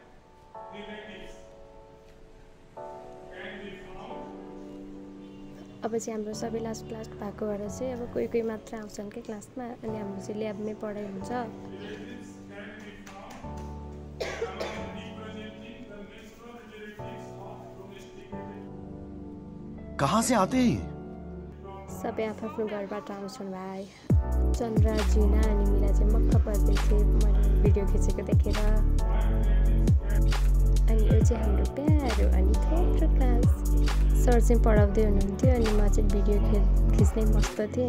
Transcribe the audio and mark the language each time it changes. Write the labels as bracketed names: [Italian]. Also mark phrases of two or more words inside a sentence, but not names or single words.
[Nepali] अब चाहिँ हाम्रो सबै लास्ट भएको भएर चाहिँ अब कोही कोही मात्र आउँछन् के क्लासमा अनि हाम्रो चाहिँ ल्याबमै पढाइ हुन्छ। [Hindi] कहाँ से आते हैं? [Nepali] सबै आफ्नो घरबाट आउँछन् भाइ। चन्द्र जिना अनि मिला चाहिँ मक्ख पर्दै थिए मैले भिडियो खिचेको देखेर। अनि यो चाहिँ हाम्रो प्यारो अनि थोत्रो क्लास। सर चाहिँ पढाउँदै हुनुहुन्थ्यो अनि म चाहिँ भिडियो खिच्नै मस्त थिएँ।